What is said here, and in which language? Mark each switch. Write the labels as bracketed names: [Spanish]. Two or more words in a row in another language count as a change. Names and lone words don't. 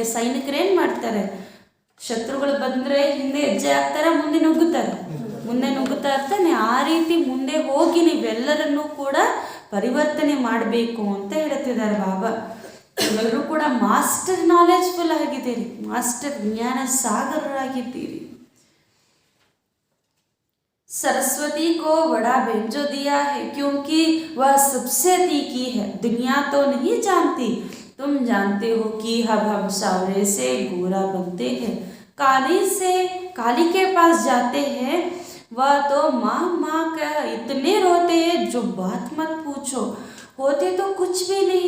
[Kannada] ಸೈನಿಕರೇನು ಮಾಡ್ತಾರೆ, ಶತ್ರುಗಳು ಬಂದರೆ ಹಿಂದೆ ಹೆಜ್ಜೆ ಹಾಕ್ತಾರೆ, ಮುಂದೆ ನುಗ್ಗುತ್ತಾ ಇರ್ತಾನೆ. ಆ ರೀತಿ ಮುಂದೆ ಹೋಗಿ ನೀವೆಲ್ಲರನ್ನೂ ಕೂಡ ಪರಿವರ್ತನೆ ಮಾಡಬೇಕು ಅಂತ ಹೇಳ್ತಿದ್ದಾರೆ ಬಾಬಾ. ಎಲ್ಲರೂ ಕೂಡ [English] master knowledgeful [Kannada] ಆಗಿದ್ದೀರಿ, ಮಾಸ್ಟರ್ ಜ್ಞಾನ ಸಾಗರರಾಗಿದ್ದೀರಿ. [Hindi] सरस्वती को बड़ा भेंजो दिया है क्योंकि वह सबसे तीखी है, दुनिया तो नहीं जानती, तुम जानते हो कि अब हम सावरे से गोरा बनते हैं, काली के पास जाते हैं, वह तो माँ माँ का इतने रोते हैं जो बात मत पूछो, होते तो कुछ भी नहीं.